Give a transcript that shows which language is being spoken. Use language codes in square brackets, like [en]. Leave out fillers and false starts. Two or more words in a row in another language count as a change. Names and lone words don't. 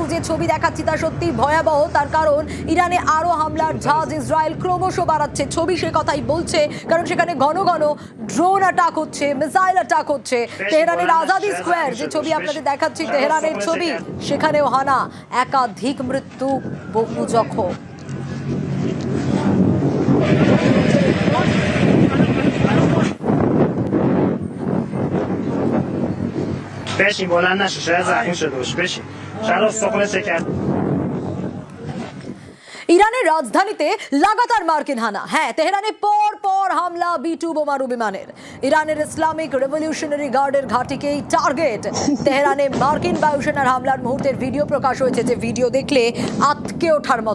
[bn] যে ছবি দেখাচ্ছি তা সত্যি ভয়াবহ, তার কারণ ইরানে আরো হামলার ঝাঁজ ইসরায়েল ক্রমশ বাড়াচ্ছে। ছবি সে কথাই বলছে, কারণ সেখানে ঘন ঘন [en] drone attack [bn] হচ্ছে, [en] missile attack [bn] হচ্ছে। তেহরানের আজাদি স্কোয়ার, যে ছবি আপনাদের দেখাচ্ছি তেহরানের ছবি, সেখানেও হানা, একাধিক মৃত্যু, বহু জখম। [fa] بشین بلند نشو، شاید زخمی شده باش. بشین شاید استخونه شکست. [bn] ইরানের রাজধানীতে লাগাতার মার্কিন হানা। হ্যাঁ, তেহরানে পর পর হামলা B2 বোমারু বিমানের। ইরানের ইসলামিক রেভলিউশনারি গার্ডের ঘাঁটিকেই টার্গেট। তেহরানে মার্কিন বায়ুসেনার হামলার মুহূর্তের ভিডিও প্রকাশ হয়েছে, যে ভিডিও দেখলে আঁতকে ওঠার মতো।